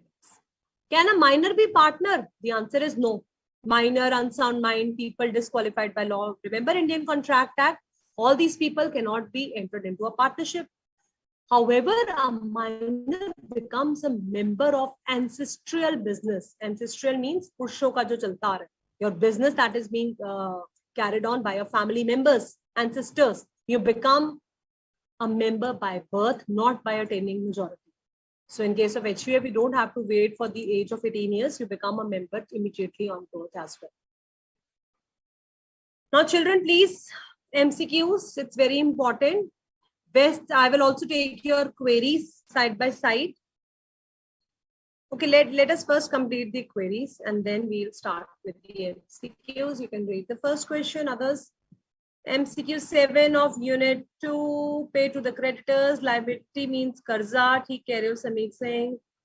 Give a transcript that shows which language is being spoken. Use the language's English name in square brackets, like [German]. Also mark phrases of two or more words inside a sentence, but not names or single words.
[English] Can a minor be partner? The answer is no. Minor, unsound mind, people disqualified by law. Remember Indian Contract Act? All these people cannot be entered into a partnership. However, a minor becomes a member of ancestral business. Ancestral means [Hindi] पुरखों का जो चलता आ रहा है. [English] Your business that is being carried on by your family members, ancestors. You become a member by birth, not by attaining majority. So in case of HUF, you don't have to wait for the age of 18 years. You become a member immediately on birth as well. Now, children, please, MCQs, it's very important. Best, I will also take your queries side by side. Okay, let us first complete the queries and then we'll start with the MCQs. You can read the first question, others. MCQ 7 of Unit 2, pay to the creditors. Liability means karza. [Hindi] ठीक कह रहे हो समीर सिंह.